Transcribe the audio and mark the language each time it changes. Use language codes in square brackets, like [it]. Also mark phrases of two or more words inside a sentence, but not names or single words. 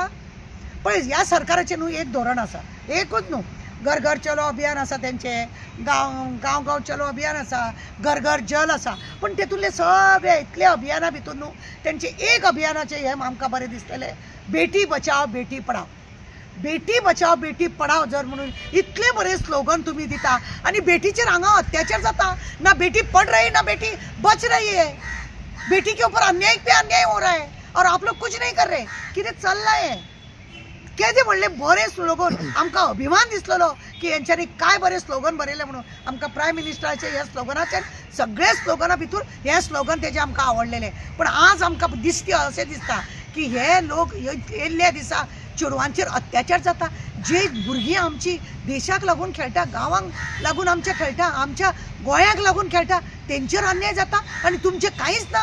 [kok] पळय ह्या सरकाराचें न्हू एक धोरण आसा, एकूच न्हू, घर घर चलो अभियान आसा तेंचें, गांव चलो अभियान आसा, घर घर जल आसा, पण तेतूंतले सगळे इतले अभियाना भितून न्हू तेंचे एक अभियानाचें हें आमकां बरें दिसलेलें, बेटी बचाव बेटी पढाव। बेटी बचाव बेटी पढाव जर म्हणून इतले बरे स्लोगन तुम्ही दिता आणि बेटीचेर हांगा अत्याचार जाता, [hi] ना बेटी पढ़ रही ना बेटी बच रही है, बेटी के ऊपर अन्याय पे अन्याय हो रहा है और आप लोग कुछ नहीं कर रहे, [kok] कितें चल्लां हें? केदे म्हणले बरे स्लोगन, आमकां अभिमान दिसलेलो की हेंच्यांनी काय बरे स्लोगन बरयले म्हणून। आमकां प्रायम मिनिस्टराचे ह्या स्लोगनाचेर सगळे स्लोगना भितर हे स्लोगन तेजे आमकां आवडलेले, पण आज आमकां अशें दिसता की हे लोक येयल्ल्या दिसा चेडवांचेर अत्याचार जाता, जे भुरगीं आमची देशाक लागून खेळटा, गांवांक लागून आमच्या खेळटा, आमच्या गोंयाक लागून खेळटा, तेंचेर अन्याय जाता आनी तुमचें कांयच ना.